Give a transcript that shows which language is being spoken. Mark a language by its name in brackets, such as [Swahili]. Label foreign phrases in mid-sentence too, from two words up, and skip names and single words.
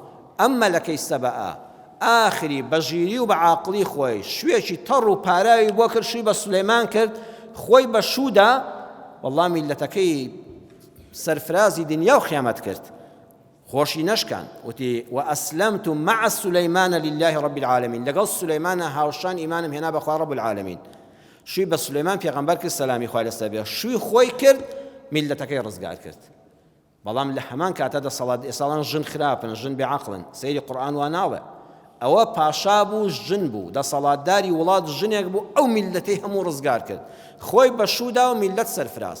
[Central Kurdish] ئەم مەلەکەی سەبە ئاخری بە ژیری و بە عاقڵی خۆی شوێکی تەڕ و پاراوی بۆ کرد، شووی بە سولەیمان کرد، خۆی بە شوودا وەڵڵا میلەتەکەی سەرفرازی دنیا و قیامەت کرد. خۆشی نەشکان، وتی [Arabic] وەئەسلەمت مع سولەیمان لله رب العالمین. [Central Kurdish] لەگەڵ سولەیمانە هاوشان ئیمانم هێنا بەخوا [Arabic] رب العالمین. [Central Kurdish] شووی بە سولەیمان پێغەمبەر کرد سەلامی خوای لەسەر بێ، شووی خۆی کرد، میلەتەکەی ڕزگار کرد. بەڵام لە هەمان کاتە دەسەڵات ئێساڵان ژن خراپن، ژن بێعەقڵن. سەیری قورئان وا ناڵێ. ئەوە پاشا بوو، ژن بوو، دەسەڵاتداری وڵات ژنێک بوو، ئەو میلەتەی هەموو ڕزگار کرد، خۆی بە شوودا و میلەت سەرفراز.